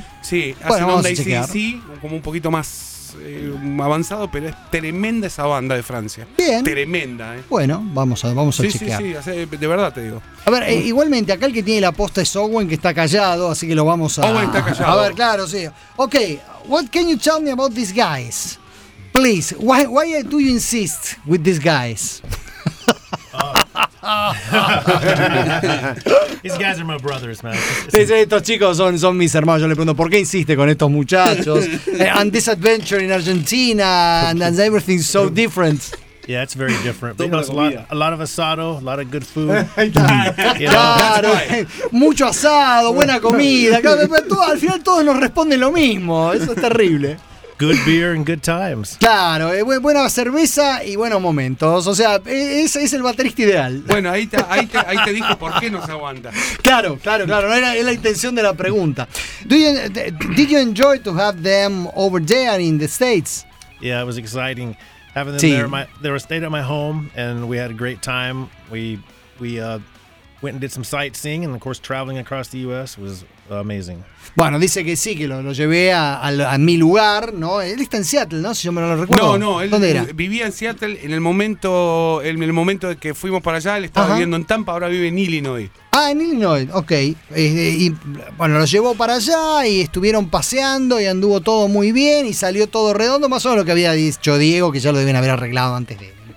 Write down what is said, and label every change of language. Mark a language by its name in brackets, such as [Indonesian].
[Spanish] Sí, hacen bueno, onda ACDC, como un poquito más avanzado, pero es tremenda esa banda de Francia. Bien. Tremenda, Bueno, vamos a sí, chequear. Sí, sí, de verdad te digo. A ver, igualmente, acá el que tiene la posta es Owen, que está callado, así que lo vamos a... Owen está callado. A ver, claro, sí. [English] Ok, what can you tell me about these guys? Please, why do you insist with these guys? These guys are my brothers, man. [Spanish] Estos chicos son mis hermanos. Yo le pregunto, ¿por qué insiste con estos muchachos? [English] And this adventure in Argentina and everything so different. Yeah, it's very different. Because a lot of asado, a lot of good food. [Spanish] Claro, mucho asado, buena comida. Al final todos nos responden lo mismo. Eso es terrible. [English] Good beer and good times. [Spanish] Claro, buena cerveza y buenos momentos. O sea, ese es el baterista ideal. Bueno, ahí te dijo por qué no se aguanta. Claro, claro, claro. Es la intención de la pregunta. [English] Did you enjoy to have them over there in the States? Yeah, it was exciting having them there. They were stayed at my home and we had a great time. We went and did some sightseeing, and of course, traveling across the U.S. was amazing. [Spanish] Bueno, dice que sí, que lo llevé a mi lugar, ¿no? Él está en Seattle, ¿no? Si yo me lo recuerdo. No, él ¿dónde era? Vivía en Seattle en el momento que fuimos para allá. Él estaba viviendo en Tampa, ahora vive en Illinois. Ah, en Illinois, ok. Y bueno, lo llevó para allá y estuvieron paseando y anduvo todo muy bien y salió todo redondo, más o menos lo que había dicho Diego, que ya lo deben haber arreglado antes de él.